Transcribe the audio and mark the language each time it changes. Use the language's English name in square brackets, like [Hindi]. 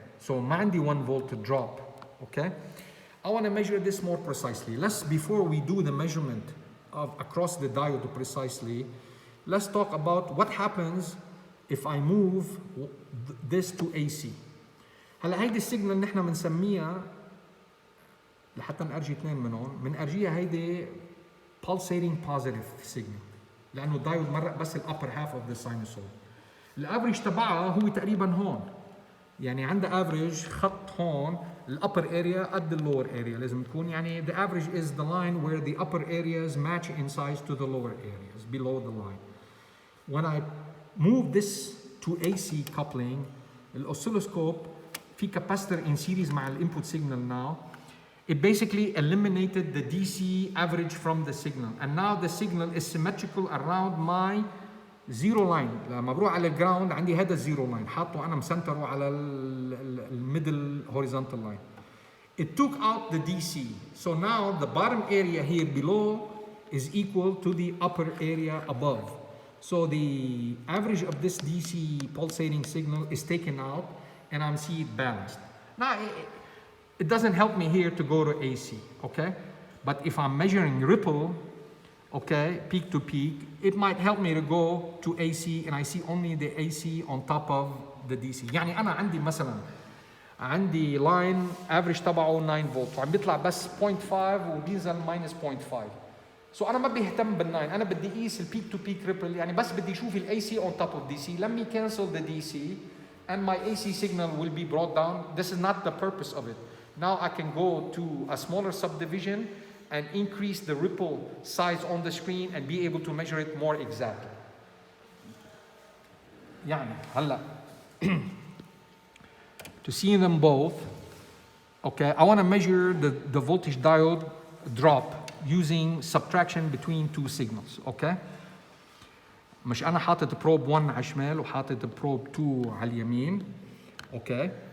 [English] So [Arabic] ما عندي [English] 1 volt drop. Okay, I want to measure this more precisely. Before we do the measurement of across the diode precisely, let's talk about what happens if I move this to AC. [Arabic] هلا هيدي السيجنال نحن بنسميها لحتى نرجي اثنين منهم، بنرجيها هيدي [English] pulsating positive signal [Arabic] لأنه الدايود مرق بس ال [English] upper half of the sinusoid. [Arabic] الافريج تبعها هو تقريبا هون، يعني عندها افريج خط هون الupper area قد اللور area لازم تكون، يعني [English] the average is the line where the upper areas match in size to the lower areas below the line. When I move this to AC coupling, [Arabic] الأوسيلوسكوب في [English] capacitor in series [Arabic] مع الانبوت [English] signal now. It basically eliminated the DC average from the signal, and now the signal is symmetrical around my zero line. [Arabic] لما بروح على الجراوند عندي هذا الزيرو لاين حاطه انا مسنتره على الميدل [English] horizontal line. It took out the DC, so now the bottom area here below is equal to the upper area above. So the average of this DC pulsating signal is taken out and I'm seeing it balanced. Now, it doesn't help me here to go to AC, okay? But if I'm measuring ripple, okay, peak to peak, it might help me to go to AC and I see only the AC on top of the DC. [Arabic] يعني أنا عندي مثلا عندي [English] line average [Arabic] تبعه 9 فولت وعم بيطلع بس 0.5 وبينزل minus 0.5. So أنا ما بيهتم بال9، أنا بدي أقيس البيك تو بيك ريبل، يعني بس بدي أشوف ال AC [English] on top of DC. Let me cancel the DC and my AC signal will be brought down. This is not the purpose of it. Now I can go to a smaller subdivision and increase the ripple size on the screen and be able to measure it more exactly. [Arabic] يعني هلا [English] to see them both, okay, I want to measure the voltage diode drop using subtraction between two signals, okay? [Arabic] مش أنا حاطط probe 1 على الشمال وحاطط probe 2 على اليمين, okay?